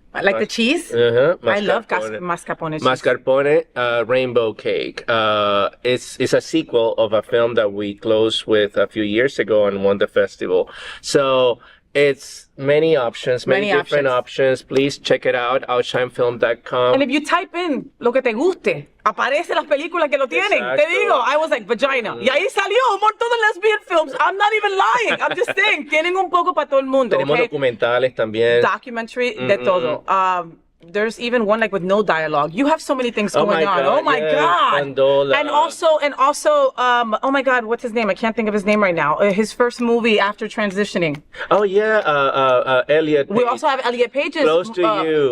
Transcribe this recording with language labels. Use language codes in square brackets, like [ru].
[en] Like the cheese? I love mascarpone cheese. Mascarpone, Rainbow Cake. It's a sequel of a film that we closed with a few years ago and won the festival. So it's many options, many different options. Please check it out, OUTshineFilm.com. And if you type in [es] lo que te guste, aparecen las películas que lo tienen. Exacto. Te digo, [en] I was like, vagina. [es] Y ahí salió un montón de [en] lesbian films. I'm not even lying. I'm just saying, [es] tienen un poco para todo el mundo. Tenemos documentales también. Documentary, de todo. [en] There's even one like with no dialogue. You have so many things going on. Oh my God. Pandola. And also, oh my God, what's his name? I can't think of his name right now. His first movie after transitioning. Oh yeah, Elliot. We also have Elliot Page's Close to You.